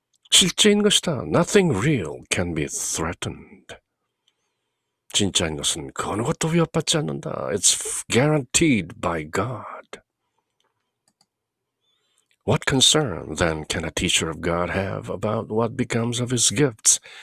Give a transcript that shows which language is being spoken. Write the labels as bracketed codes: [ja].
[ko] 실제인 것이다. [en] Nothing real can be threatened. [ko] 진짜인 것은 그 어느 것도 위협받지 않는다. [en] It's guaranteed by God. What concern then can a teacher of God have about what becomes of his gifts?